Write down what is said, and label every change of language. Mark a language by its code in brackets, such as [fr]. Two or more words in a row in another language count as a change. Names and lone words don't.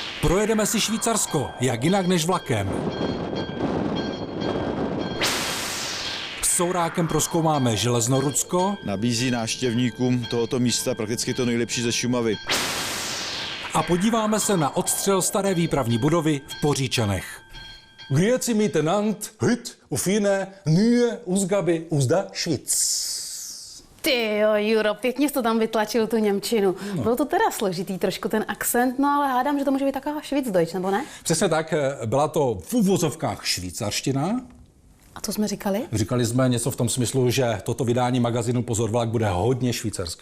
[cs] Projedeme si Švýcarsko, jak jinak než vlakem. S Sourákem prozkoumáme Železnorusko. Nabízí návštěvníkům tohoto místa prakticky to nejlepší ze Šumavy. A podíváme se na odstřel staré výpravní budovy v Poříčanech. [gsw] Grüezi miteinander, [de] heute auf eine neue Ausgabe aus der Schweiz. [cs] Ty jo, Juro, pěkně jsi to tam vytlačil, tu němčinu. No. Bylo to teda složitý trošku ten akcent, no ale hádám, že to může být taková Schweizdeutsch, nebo ne? Přesně tak, byla to v uvozovkách švýcarština. A co jsme říkali? Říkali jsme něco v tom smyslu, že toto vydání magazínu Pozor vlak bude hodně švýcarské.